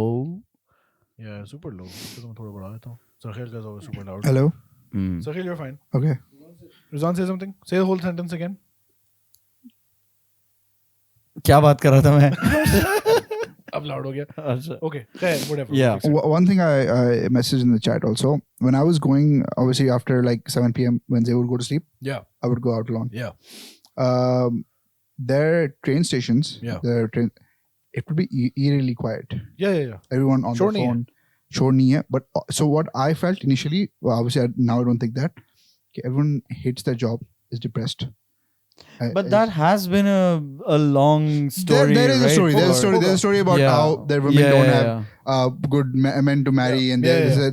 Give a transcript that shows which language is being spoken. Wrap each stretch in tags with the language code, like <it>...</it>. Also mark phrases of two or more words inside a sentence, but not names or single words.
<en>Yeah, super low.</en> <hi>तो मैं थोड़ा बढ़ा देता हूँ.</hi> <en>Sahil का is always super loud. Hello. Sahil, you're fine. Okay. Rizwan, say something. Say the whole sentence again.</en> <hi>क्या बात कर रहा था मैं? अब loud हो गया. अच्छा. Okay. खैर,</hi> <en>whatever. Yeah. Fix it. One thing I messaged in the chat also, when I was going, obviously after like 7 p.m. when they would go to sleep, Yeah. I would go out alone. Yeah. Their train stations, Yeah. it would be eerily quiet. Yeah. Everyone on Sure their</en> <hi>नहीं है. phone. Sure नहीं है.</hi> <en>But so what I felt initially, well, obviously now I don't think that. Okay, everyone hates their job, is depressed. But that has been a long story. There is a right? story. There's a story. There's a story about Yeah. how their women Yeah, don't yeah, have good men to marry, and Yeah,</en>